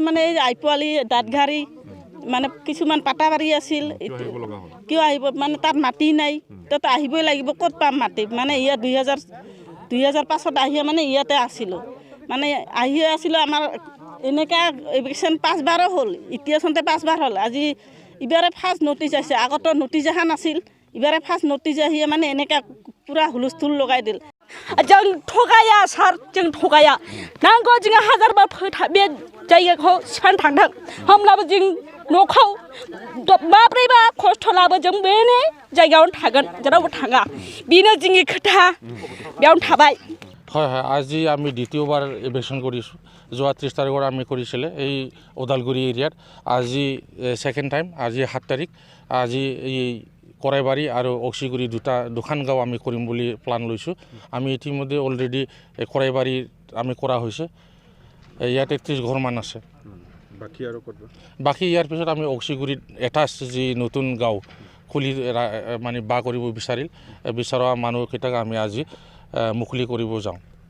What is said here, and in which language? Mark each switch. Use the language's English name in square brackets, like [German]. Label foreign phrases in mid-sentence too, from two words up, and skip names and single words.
[Assamese] মানে এই আইপোৱালি দাঁতঘাৰী মানে কিছুমান পাটাবাৰী আছিল কিয় আহিব মানে তাত মাটি নাই তাত আহিবই লাগিব ক'ত পাম মাটি মানে ইয়াত 2005ত আহিয়ে মানে ইয়াতে আছিলো মানে আহিয়ে আছিলো আমাৰ এনেকা এভিকশ্যন 5 বাৰ হ'ল এতিয়া চন্তে 5 বাৰ হ'ল আজি ইবাৰে [English] first notice [Assamese] আছে আগতো নটিচ অহা নাছিল ইবাৰে [English] first notice [Assamese] আহিয়ে মানে এনেকা পুৰা হুলস্থুল লগাই দিল [Bodo] जों थगाया सार जों थगाया नांगौ जों हाजारबा बे जायगाखौ सिफायनो थांदों होमब्लाबो जों न'खौ माब्रैबा खस्थ'लाबो जों बे जायगायावनो थागोन जेरावबो थाङा बेनो जोंनि खोथा बेयावनो थाबाय [Assamese] হয় হয় আজি আমি দ্বিতীয়বাৰ ইভেকশ্যন কৰিছোঁ যোৱা 30 তাৰিখৰ আমি কৰিছিলে এই ওদালগুৰি এৰিয়াত আজি [English] second time [Assamese] আজি 7 তাৰিখ আজি এই কৰাইবাৰী আৰু অক্সিগুৰি দুখন গাঁও আমি কৰিম বুলি প্লান লৈছোঁ আমি ইতিমধ্যে অলৰেডি কৰাইবাৰী আমি কৰা হৈছে ইয়াত 31 ঘৰমান আছে বাকী ইয়াৰ পিছত আমি অক্সিগুৰিত এটাচ যি নতুন গাঁও খুলি মানে বা কৰিব বিচৰা মানুহকেইটাক আমি আজি মুকলি কৰিব যাওঁ